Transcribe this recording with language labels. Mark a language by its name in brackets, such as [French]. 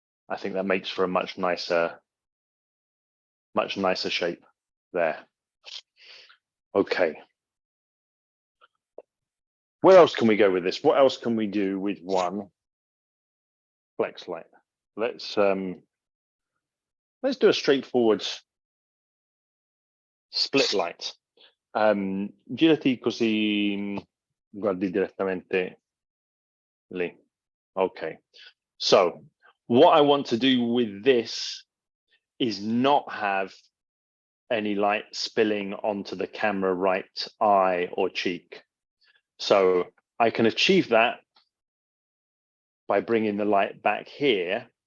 [English] I think that makes for a much nicer shape there. Okay. Where else can we go with this? What else can we do with one flex light? Let's do a straightforward split light. [Italian] Girati così guardi direttamente lì. [English] Okay. So what I want to do with this is not have any light spilling onto the camera right eye or cheek. So I can achieve that by bringing the light back here.